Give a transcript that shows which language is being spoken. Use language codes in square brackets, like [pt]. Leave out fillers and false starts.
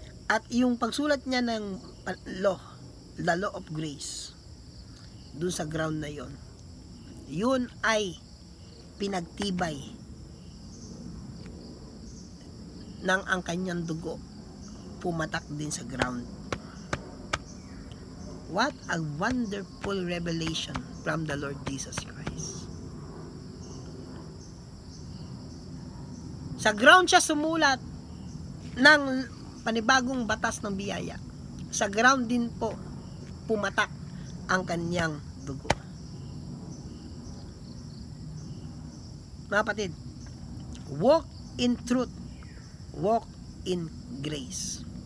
[tl] At yung pagsulat niya ng law, [en] the law of grace, [tl] doon sa ground na yon, yun ay pinagtibay ng ang kanyang dugo pumatak din sa ground. [en] What a wonderful revelation from the Lord Jesus Christ. [tl] Sa ground siya sumulat ng panibagong batas ng biyaya. Sa ground din po pumatak ang kanyang dugo. [en] Mga kapatid, walk in truth, walk in grace.